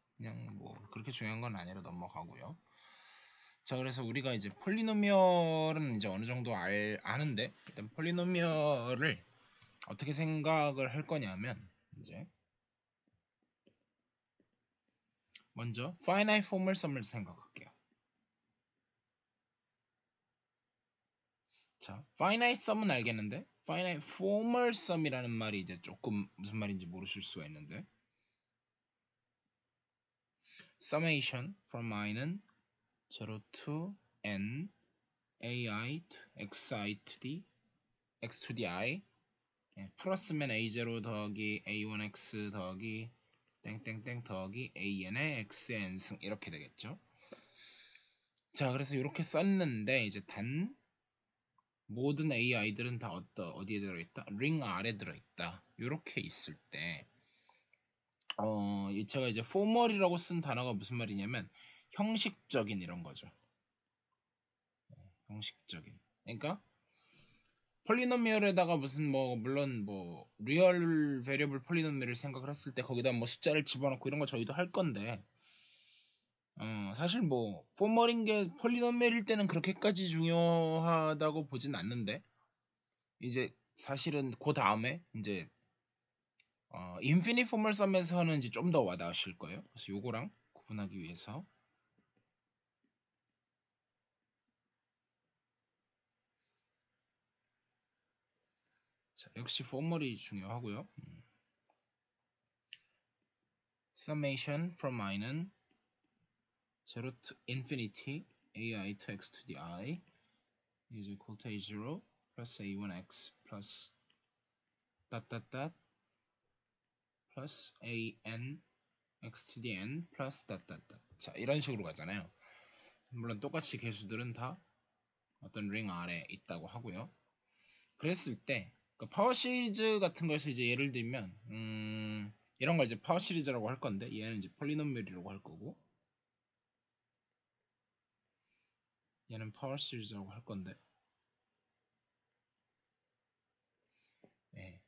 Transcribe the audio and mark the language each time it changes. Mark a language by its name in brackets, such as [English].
[Korean] 그냥 뭐 그렇게 중요한 건 아니라 넘어가고요. 자, 그래서 우리가 이제 폴리노미얼은 이제 어느 정도 아는데 일단 폴리노미얼을 어떻게 생각을 할 거냐면 이제 먼저 [English] finite formal sum [Korean] 을 생각할게요. 자, finite sum은 알겠는데 [English] finite formal sum [Korean] 이라는 말이 이제 조금 무슨 말인지 모르실 수가 있는데 [English] summation from i [Korean] 는 [English] 0 to n ai to xi to the x to the i [Korean] 플러스면 a0 더하기 a1x 더하기 땡땡땡 더하기 an의 x의 n승 이렇게 되겠죠. 자, 그래서 이렇게 썼는데 이제 단 모든 ai들은 다 어디에 들어있다? 링 R에 들어있다. 이렇게 있을 때 제가 이제 포멀이라고 쓴 단어가 무슨 말이냐면 형식적인 이런 거죠. 형식적인. 그러니까 폴리노미얼에다가 무슨 뭐 물론 뭐 리얼 베리어블 폴리노미얼을 생각을 했을 때 거기다 뭐 숫자를 집어넣고 이런 거 저희도 할 건데 사실 뭐 포멀인 게 폴리노미얼일 때는 그렇게까지 중요하다고 보진 않는데 이제 사실은 그 다음에 이제 인피니트 포멀 썸에서는 이제 좀 더 와닿으실 거예요. 그래서 요거랑 구분하기 위해서 자, 역시 포멀이 중요하고요. [English] summation from i는 0 to infinity ai to x to the I is equal to a0 plus a1x plus dot dot dot plus an x to the n plus dot dot dot. [Korean] 자, 이런 식으로 가잖아요. 물론 똑같이 개수들은 다 어떤 링 아래에 있다고 하고요. 그랬을 때 파워 시리즈 같은 거에서 이제 예를 들면 이런 걸 이제 파워 시리즈라고 할 건데 얘는 이제 폴리노미얼이라고 할 거고 얘는 파워 시리즈라고 할 건데 네.